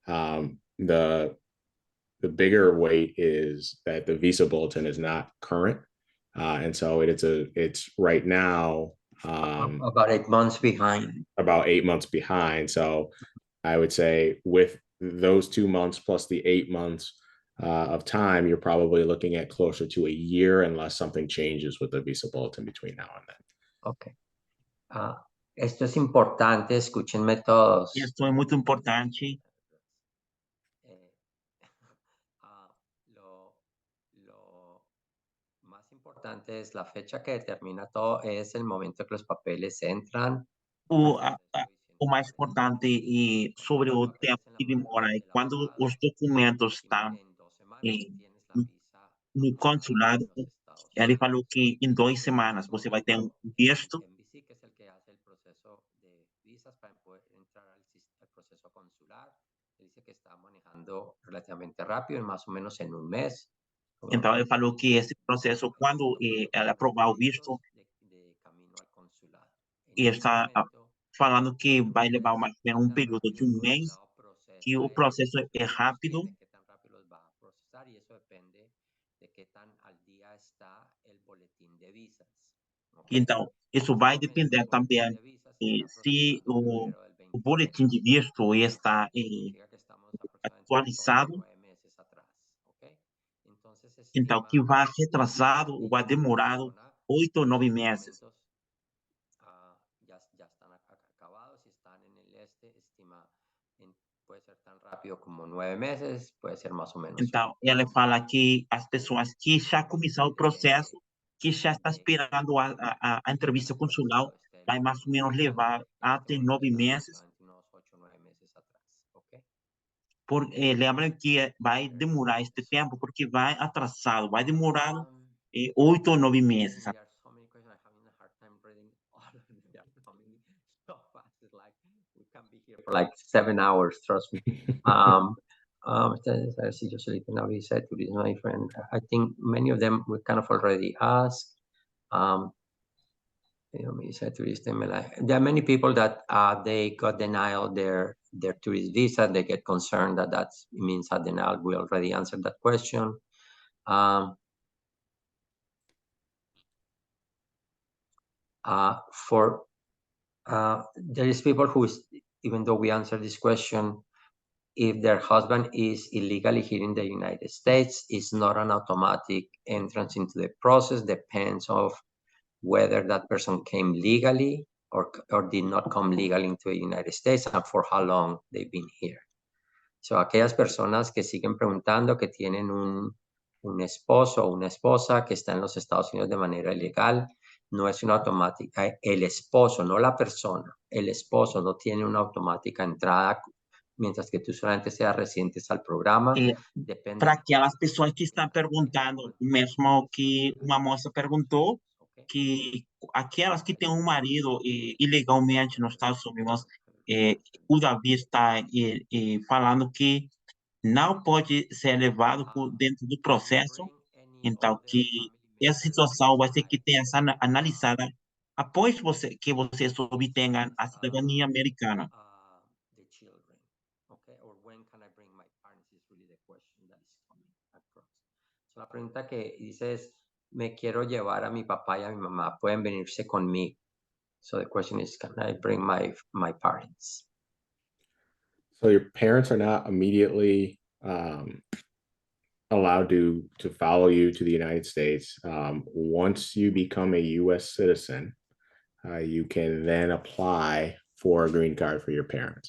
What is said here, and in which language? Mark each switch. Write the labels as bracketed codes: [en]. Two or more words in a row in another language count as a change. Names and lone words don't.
[en] The bigger weight is that the visa bulletin is not current, and so it's right now about 8 months behind. About 8 months behind. So I would say with those 2 months plus the 8 months of time, you're probably looking at closer to a year unless something changes with the visa bulletin between now and then. Okay. [es] Esto es importante, escúchenme todos. Esto es muy importante. Lo más importante es la fecha que determina todo, es el momento que los papeles entran. [pt] O mais importante sobre o tempo que demora é quando os documentos estão no consulado. Ele falou que em 2 semanas você vai ter um visto. [es] MVC, que es el que hace el proceso de visas para poder entrar al proceso consular, dice que está manejando relativamente rápido, más o menos en un mes. [pt] Então, ele falou que esse processo, quando ela aprovar o visto, e está falando que vai levar mais ou menos um período de um mês, que o processo é rápido. [es] Y eso depende de qué tan al día está el boletín de visas. [pt] Então, isso vai depender também se o boletim de visto está atualizado. Então, que vai retrasado ou vai demorado 8 ou 9 meses. [es] Ya están acabados, si están en el estima, puede ser tan rápido como 9 meses, puede ser más o menos. [pt] Então, ela fala que as pessoas que já começaram o processo, que já está esperando a entrevista consular, vai mais ou menos levar até 9 meses. Lembra que vai demorar este tempo porque vai atrasado, vai demorar 8 ou 9 meses. [en] For like 7 hours, trust me. [es] Si yo solicito una visa de turismo, [en] my friend, I think many of them we kind of already asked. [es] Visa de turista, [en] there are many people that they got denied their tourist visa. They get concerned that means a denial. We already answered that question. There is people who, even though we answered this question, if their husband is illegally here in the United States, it's not an automatic entrance into the process. Depends of whether that person came legally or did not come legally into the United States and for how long they've been here. [es] So aquellas personas que siguen preguntando que tienen un esposo o una esposa que está en los Estados Unidos de manera ilegal, no es una automática. El esposo, no la persona, el esposo no tiene una automática entrada, mientras que tú solamente seas residentes al programa. [pt] Para aquelas pessoas que estão perguntando, mesmo que uma moça perguntou, que aquelas que têm um marido ilegalmente nos Estados Unidos, o Davi está falando que não pode ser levado dentro do processo. Então, que essa situação vai ter que ter essa analisada após que vocês obtenham a cidadania americana. [es] La pregunta que dice es, me quiero llevar a mi papá y a mi mamá, pueden venirse conmigo. [en] So the question is, can I bring my parents? So your parents are not immediately allowed to follow you to the United States. Once you become a U.S. citizen, you can then apply for a green card for your parents.